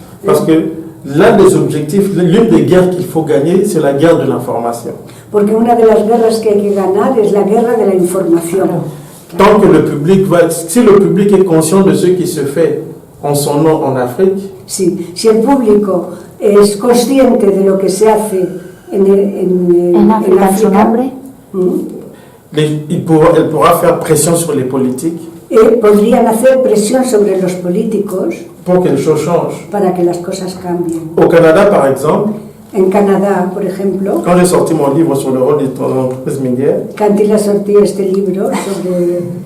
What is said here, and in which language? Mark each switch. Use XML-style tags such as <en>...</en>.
<fr>Parce que l'un des objectifs, l'une des guerres qu'il faut gagner, c'est la guerre de l'information.</fr> <es>Porque una de las guerras que hay que ganar es la guerra de la información.</es> <fr>Tant que le public si le public est conscient de ce qui se fait en son nom en Afrique,</fr> <es>Sí, si el público es consciente de lo que se hace en África, en su nombre,</es> <fr>elle pourra faire pression sur les politiques</fr> <es>podrían hacer presión sobre los políticos</es> <fr>pour que les choses changent.</fr> <es>para que las cosas cambien.</es> <fr>Au Canada, par exemple,</fr> <es>En Canadá, por ejemplo,</es> <fr>quand j'ai sorti mon livre sur le rôle des entreprises minières,</fr> <es>Cantila sortió este libro sobre...</es>